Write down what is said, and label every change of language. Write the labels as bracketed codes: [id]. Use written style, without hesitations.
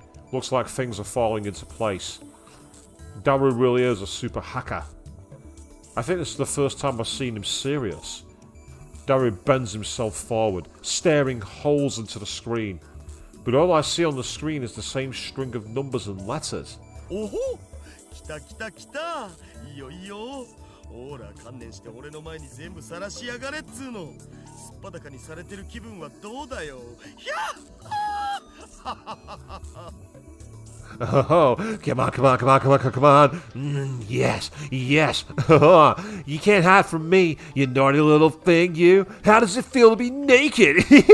[en] Looks like things are falling into place. Daru really is a super hacker. I think this is the first time I've seen him serious. Daru bends himself forward, staring holes into the screen. But all I see on the screen is the same string of numbers and letters. [ja] Oh, 来た来た来た。いいよいいよ。ほら観念して俺の前に全部晒しやがれっつうの。すっぱだかにされてる気分はどうだよ。ひゃっ。 [en] Oh, come on, come on, come on, come on, come on. Yes, yes. You can't hide from me, you naughty little thing, you. How does it feel to be naked?